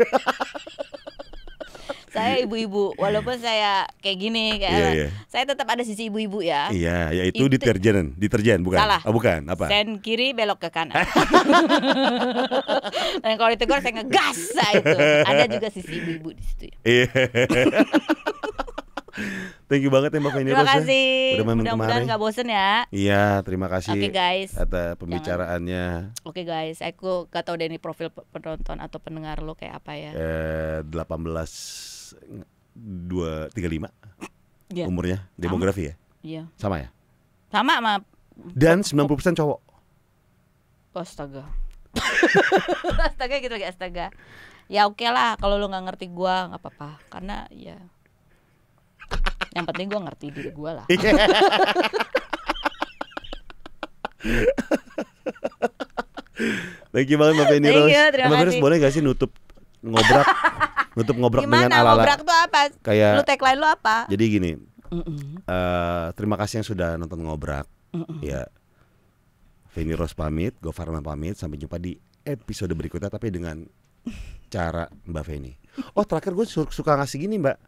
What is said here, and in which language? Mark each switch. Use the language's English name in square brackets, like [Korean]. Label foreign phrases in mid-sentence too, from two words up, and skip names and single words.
[Indonesian] Saya ibu-ibu, walaupun saya kayak gini saya tetap ada sisi ibu-ibu ya. Iya, yaitu deterjen bukan? Salah. Oh, bukan, apa? Sen kiri belok ke kanan. Dan kalau ditegur saya ngegas itu. Ada juga sisi ibu-ibu di situ. Iya. [English] Thank you [Indonesian] banget ya Mbak Feni Rose. Terima kasih. Mudah-mudahan gak bosen ya. Iya, terima kasih. Oke guys. Atas pembicaraannya. Oke guys, aku gak tahu deh ini profil penonton atau pendengar lo kayak apa ya. 18-2-35 umurnya, demografi ya? Iya. Sama ya? Sama. Dan 90% cowok. Astaga. Astaga gitu lagi, astaga. Ya oke lah, kalau lo gak ngerti gua gak apa-apa. Karena ya yang penting gue ngerti diri gue lah. [English] Thank you [Indonesian] banget Mbak Feni Rose. Mbak Feni Rose boleh gak sih nutup ngobrak Gimana, dengan ala-ala? Ngobrak tuh apa? Kayak lu tagline lu apa? Jadi gini, Terima kasih yang sudah nonton Ngobrak. Ya, Feni Rose pamit, Gofar Hilman pamit. Sampai jumpa di episode berikutnya, tapi dengan cara Mbak Feni. Oh, terakhir gue suka ngasih gini, Mbak.